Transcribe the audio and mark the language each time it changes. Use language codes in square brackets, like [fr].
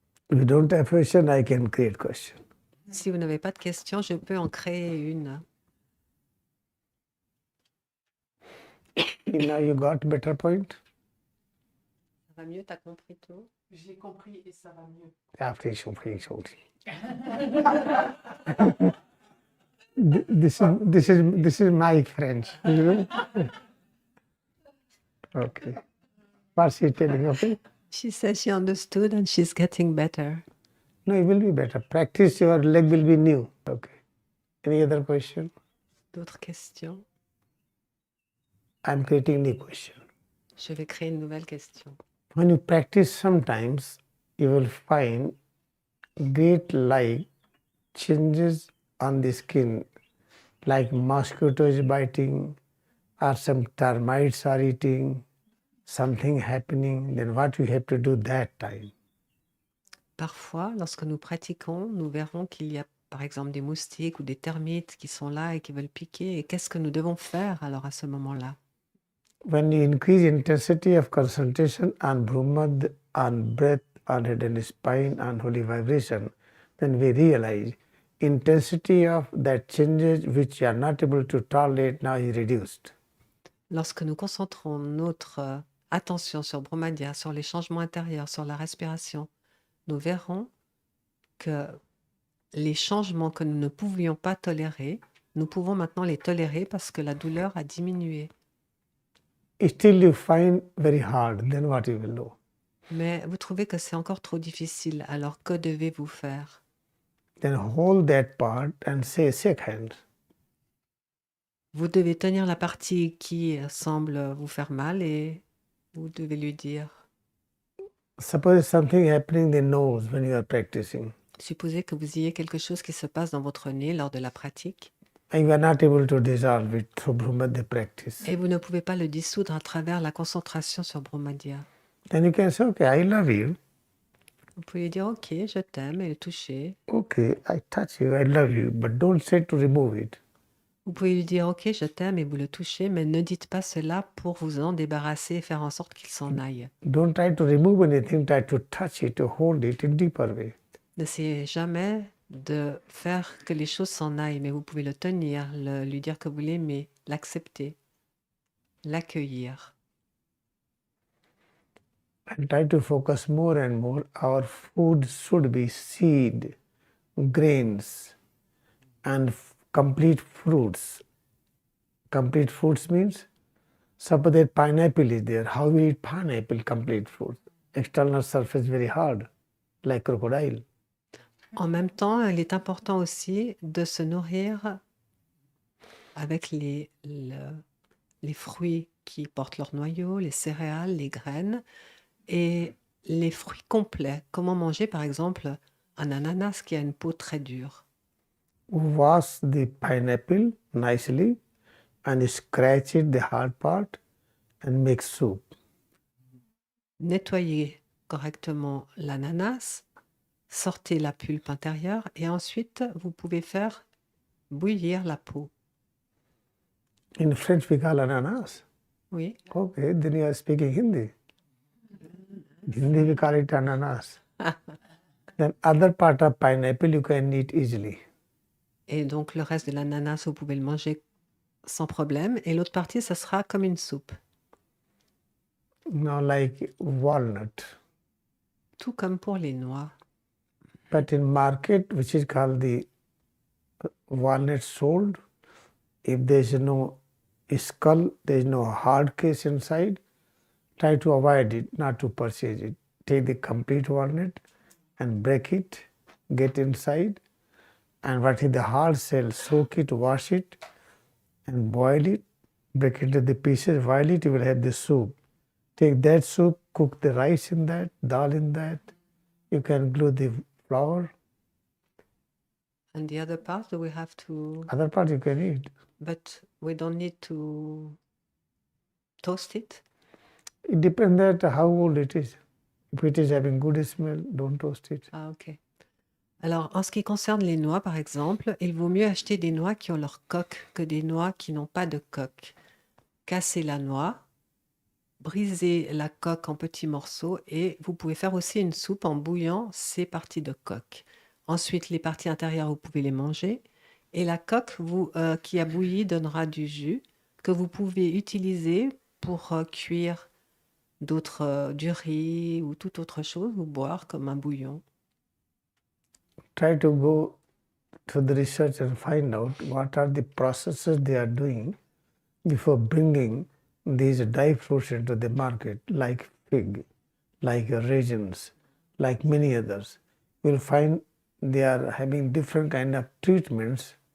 [en] If you don't have question, I can create question. [fr] Si vous n'avez pas de questions, je peux en créer une. [en] Now you got better point? [fr] Ça va mieux, t'as compris tout? J'ai compris et ça va mieux. [en] After this is my French, you know? Okay. What's he telling? Okay. She says she understood and she's getting better. No, it will be better. Practice, your leg will be new. Okay. Any other question? [fr] D'autres questions? [en] I'm creating new question. [fr] Je vais créer une nouvelle question. [en] When you practice, sometimes you will find great light changes on the skin, like mosquitoes biting, or some termites are eating, something happening. Then what you have to do that time? [fr] Parfois, lorsque nous pratiquons, nous verrons qu'il y a par exemple des moustiques ou des termites qui sont là et qui veulent piquer. Et qu'est-ce que nous devons faire alors à ce moment-là? [en] When you increase intensity of concentration on Brahma, on breath, on head and spine, on holy vibration, then we realize intensity of that changes which you are not able to tolerate now is reduced. [fr] Lorsque nous concentrons notre attention sur Brahmadya, sur les changements intérieurs, sur la respiration, nous verrons que les changements que nous ne pouvions pas tolérer, nous pouvons maintenant les tolérer parce que la douleur a diminué. [en] Still you find very hard, then what you will do? [fr] Mais vous trouvez que c'est encore trop difficile, alors que devez-vous faire? [en] Then hold that part and say, shake hands. [fr] Vous devez tenir la partie qui semble vous faire mal et vous devez lui dire. [en] Suppose something happening in the nose when you are practicing. [fr] Supposez que vous ayez quelque chose qui se passe dans votre nez lors de la pratique. [en] and you are not able to dissolve it through Brahmadya practice. [fr] Et vous ne pouvez pas le dissoudre à travers la concentration sur Brahmadya. [en] Then you can say, okay, I love you. [fr] Vous pouvez lui dire, ok, je t'aime, et le toucher. [en] Okay, I touch you, I love you, but don't say to remove it. [fr] Vous pouvez lui dire, ok, je t'aime, et vous le touchez, mais ne dites pas cela pour vous en débarrasser et faire en sorte qu'il s'en aille. [en] Don't try to remove anything, try to touch it, to hold it in deeper way. [fr] N'essayez jamais de faire que les choses s'en aillent, mais vous pouvez le tenir, lui dire que vous l'aimez, l'accepter, l'accueillir. [en] And try to focus more and more. Our food should be seed, grains, and complete fruits. Complete fruits means, suppose that pineapple is there. How will you eat pineapple, complete fruit? External surface very hard, like crocodile. [fr] En même temps, il est important aussi de se nourrir avec les fruits qui portent leur noyau, les céréales, les graines et les fruits complets. Comment manger par exemple un ananas qui a une peau très dure? [en] Wash the pineapple nicely and scratch it, the hard part, and make soup. [fr] Nettoyez correctement l'ananas, sortez la pulpe intérieure et ensuite vous pouvez faire bouillir la peau. [en] In French we call ananas. [fr] Oui. [en] Okay, then you are speaking Hindi. Hindi we call it ananas. Then other part of pineapple you can eat easily. [fr] Et donc le reste de l'ananas, vous pouvez le manger sans problème. Et l'autre partie, ça sera comme une soupe. [en] Now like walnut. [fr] Tout comme pour les noix. [en] But in market, which is called the walnut sold, if there is no skull, there is no hard case inside, try to avoid it, not to purchase it. Take the complete walnut and break it, get inside, and what is the hard shell, soak it, wash it, and boil it, break it into the pieces, boil it, you will have the soup. Take that soup, cook the rice in that, dal in that. You can glue the flour. And the other part, we have to... Other part you can eat. But we don't need to toast it? It depends that how old it is. If it is having good smell, don't toast it. Ah, ok. [fr] Alors, en ce qui concerne les noix, par exemple, il vaut mieux acheter des noix qui ont leur coque que des noix qui n'ont pas de coque. Cassez la noix, brisez la coque en petits morceaux et vous pouvez faire aussi une soupe en bouillant ces parties de coque. Ensuite, les parties intérieures, vous pouvez les manger. Et la coque qui a bouilli donnera du jus que vous pouvez utiliser pour cuire du riz ou toute autre chose ou boire comme un bouillon. [en] Try to go to the research and find out what are the processes they are doing before bringing these dry fruits into the market, like fig, like raisins, like many others. You will find they are having different kind of treatments.